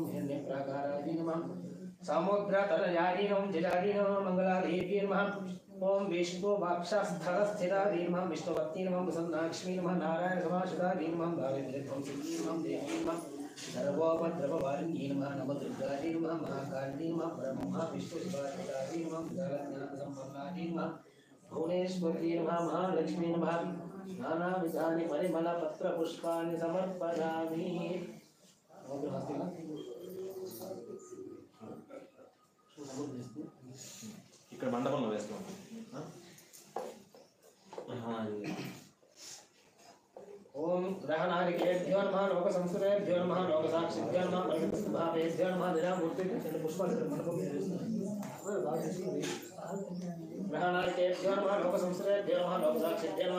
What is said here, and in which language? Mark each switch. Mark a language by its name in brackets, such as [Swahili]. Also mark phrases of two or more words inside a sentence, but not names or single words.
[Sanskrit] हिरण्यप्राकारायै नमः समुद्रतनयायै नमः जलायै नमः मंगलादेव्यै नमः ओम विष्णु वाक्षस्थलस्थितायै नमः विष्णुवत्यै नमः वसन्नाक्ष्मी नमः नारायण समाश्रितायै नमः दारिद्र्यध्वंसिन्यै नमः देव्यै नमः सर्वोपद्रववारिण्यै नमः नवदुर्गायै नमः महाकाल्यै नमः ब्रह्मा विष्णुशिवात्मकायै नमः विशालज्ञानसम्पन्नायै नमः भुवनेश्वर्यै नमः महालक्ष्मी नमः नानाविधानि परिमलपत्रपुष्पाणि समर्पयामि। [Telugu] ఇక్కడ మండపంలో వేస్తాం [Sanskrit] ओम ग्रहणादिकेभ्यो नमः लोकसंस्कृतेभ्यो नमः लोकसाक्षिभ्यो नमः परिमलभावेभ्यो नमः विरामूर्तिभ्यो ग्रहणादिकेभ्यो नमः लोकसंस्कृतेभ्यो नमः लोकसाक्षिभ्यो नमः